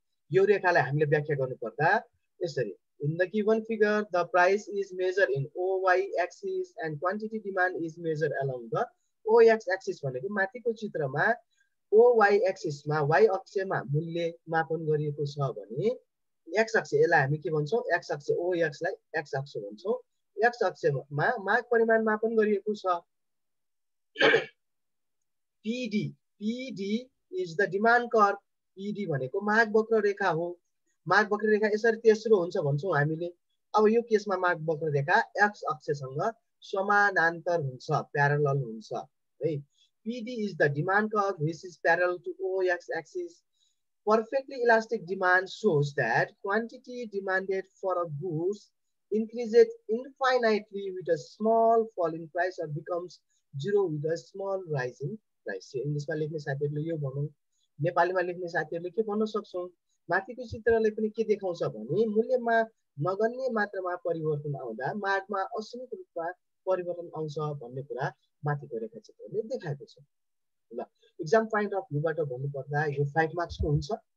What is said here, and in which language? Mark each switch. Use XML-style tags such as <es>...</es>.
<ne>यो रेखालाई हामीले व्याख्या गर्नुपर्दा यसरी,</ne> <en>in the given figure the price is measured in OY axis and quantity demand is measured along the OX axis</en> <ne>भनेको माथिको चित्रमा OY एक्सिस मा, y अक्षमा मूल्य मापन गरिएको छ भने x अक्ष, यसलाई हामी के भन्छौँ, x अक्ष, OX लाई x अक्ष भन्छौँ। x अक्षमा माग परिमाण मापन गरिएको छ।</ne> <en>PD is the demand curve,</en> <ne>PD भनेको माग वक्र रेखा हो। माग वक्र रेखा यसरी तेस्रो हुन्छ भन्छौँ हामीले। अब यो केसमा माग वक्र रेखा x अक्षसँग समानान्तर हुन्छ, प्यारलल हुन्छ है।</ne> <en>PD is the demand curve which is parallel to OX axis. Perfectly elastic demand shows that quantity demanded for a goods increases infinitely with a small fall in price or becomes 0 with a small rise in price.</en> <ne>इङ्ग्लिसमा लेख्ने साथीहरूले यो भनौँ, नेपालीमा लेख्ने साथीहरूले के भन्न सक्छौँ, माथिको चित्रले पनि के देखाउँछ भने मूल्यमा नगन्य मात्रामा परिवर्तन आउँदा मागमा असीमित रूपमा परिवर्तन आउँछ भन्ने कुरा माथिको रेखाचित्रले देखाएको छ। ल, एक्जाम पोइन्ट अफ भ्यूबाट भन्नुपर्दा यो 5 मार्क्सको हुन्छ।</ne>